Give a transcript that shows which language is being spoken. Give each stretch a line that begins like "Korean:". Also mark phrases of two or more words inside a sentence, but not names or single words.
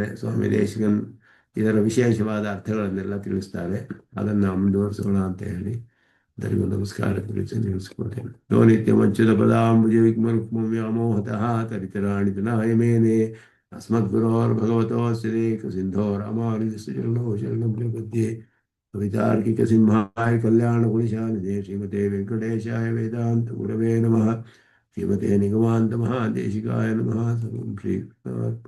Kannada: ಸ್ವಾಮಿ ದೇಶಿಕನ್ ಇದರ ವಿಶೇಷವಾದ ಅರ್ಥಗಳನ್ನೆಲ್ಲ ತಿಳಿಸ್ತಾರೆ. ಅದನ್ನು ಮುಂದುವರಿಸೋಣ ಅಂತ ಹೇಳಿ ಎಲ್ಲರಿಗೂ ನಮಸ್ಕಾರ ತಿಳಿಸಿ ನಿಲ್ಲಿಸ್ಕೊಳ್ತೇನೆ.
Sanskrit: ನೋ ನಿತ್ಯಮಚ್ಯುತ ಪದಾಂಬುಜ ವ್ಯಾಮೋಹತಃ ತರಿತರಾಣಿತನಾಯ ಮೇನೆ ಅಸ್ಮದ್ಗುರೋರ್ಭಗವತೋಸ್ಯ ಸಿಂಧೋ ರಾಮಾನುಜಸ್ಯ ಚರಣೋ ಶರಣಂ ಪ್ರಪದ್ಯೆ. ಕವಿತಾರ್ಕಿಕ ಸಿಂಹಾಯ ಕಲ್ಯಾಣ ಗುಣಶಾಲಿನೇ ಶ್ರೀಮತೆ ವೆಂಕಟೇಶಾಯ ವೇದಾಂತ ಗುರವೇ ನಮಃ. ಶ್ರೀಮತೆ ನಿಗಮಾಂತ ಮಹಾದೇಶಿಕಾಯ ನಮಃ. ಸರ್ವಂ ಶ್ರೀ ಕೃಷ್ಣಾರ್ಪಣಮಸ್ತು.